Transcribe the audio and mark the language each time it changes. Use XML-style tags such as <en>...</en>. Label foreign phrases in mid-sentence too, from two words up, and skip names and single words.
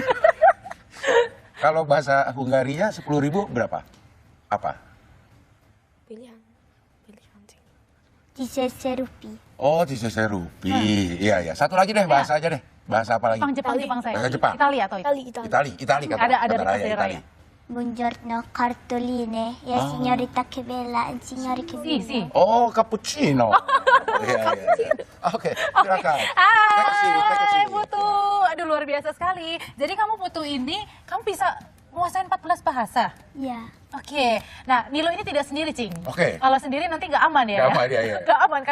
<id>Kalau bahasa Hungarinya 10.000 berapa? Apa? pilihan. diseser rupiah. Oh, diseser rupiah. Iya. Satu lagi deh, bahasa aja deh. Bahasa apa lagi? Jepang saya. Bahasa Jepang. Italia atau Itali kata Ada kata di Raya, Raya. Itali.</id> <it>Buongiorno cartoline. Ya signorita che bella, signori che Si. bella.</it> <id>Oh, cappuccino. Iya. Oke, silakan. Hai, Putu. Aduh, luar biasa sekali. Jadi kamu Putu ini, kamu bisa menguasain 14 bahasa? Ya. Oke. Nah, Nilo ini tidak sendiri, Cing. Oke. Kalau sendiri nanti nggak aman ya? Nggak aman, iya. Nggak aman, karena</id>